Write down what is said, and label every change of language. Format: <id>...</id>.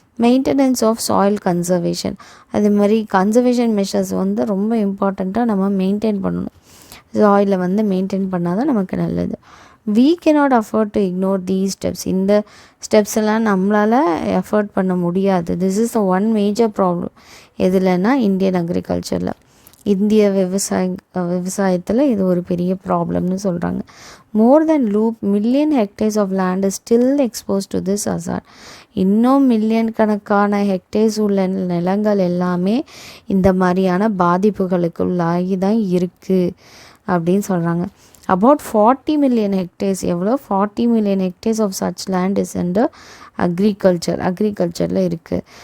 <en>Maintenance of soil conservation.</en> <ta>அது மாதிரி conservation measures வந்து ரொம்ப இம்பார்ட்டண்ட்டாக நம்ம மெயின்டைன் பண்ணணும். சாயிலை வந்து மெயின்டைன் பண்ணால் தான் நமக்கு நல்லது.</ta> <en>we cannot afford to ignore these steps.</en> <ta>இந்த ஸ்டெப்ஸ் எல்லாம் நம்மளால் எஃபோர்ட் பண்ண முடியாது.</ta> <en>This is the one major problem.</en> <ta>எதுலன்னா Indian அக்ரிகல்ச்சரில், இந்திய விவசாயத்தில் இது ஒரு பெரிய ப்ராப்ளம்னு சொல்கிறாங்க.</ta> <en>More then million hectares of land is still expose to this hazard.</en> <ta>இன்னும் மில்லியன் கணக்கான ஹெக்டேர்ஸ் உள்ள நிலங்கள் எல்லாமே இந்த மாதிரியான பாதிப்புகளுக்குள்ளாகி தான் இருக்குது அப்படின்னு சொல்கிறாங்க.</ta> <en>About 40 million hectares,</en> <ta>எவ்வளோ</ta> <en>40 million hectares of such land is under</en> <ta>அக்ரிகல்ச்சரில் இருக்குது.</ta>